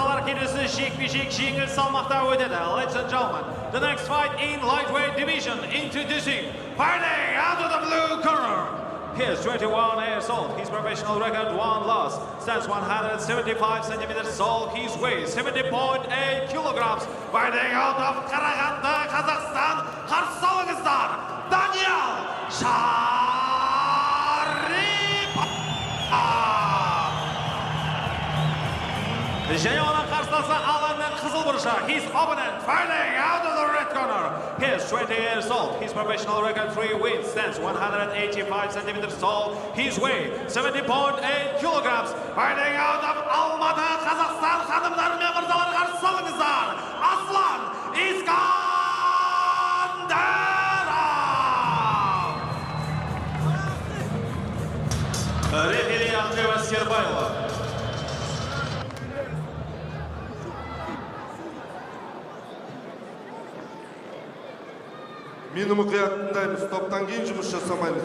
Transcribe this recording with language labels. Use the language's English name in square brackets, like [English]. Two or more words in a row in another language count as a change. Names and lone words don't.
[Kazakh] келесі жекпе-жек жеңіл салмақта өтеді. [English] Ladies and gentlemen, the next fight in lightweight division introducing fighting out of the blue corner. He is 21 years old. His professional record 1 loss. Stands 175 centimeters tall. His weight 70.8 kilograms. Fighting out of Karaganda, Kazakhstan. [Kazakh] Қарсы алыңыздар, Даниал Шарипов. Және оның қарсыласы алаңның қызыл бұрышы. [English] His opponent fighting out of the red corner. He is 20 years old. His professional record 3 wins. Stands 185 centimeters tall. His weight 70.8 kilograms. Fighting out of Алматы, Қазақстан. [Kazakh] Ханымдар мен мырзалар, қарсы алыңыздар, Аслан Искандеров. Рефери Ақбеба Сербаева. Мені мұқият тыңдаймыз, топтан кейін жұмыс жасамаймыз.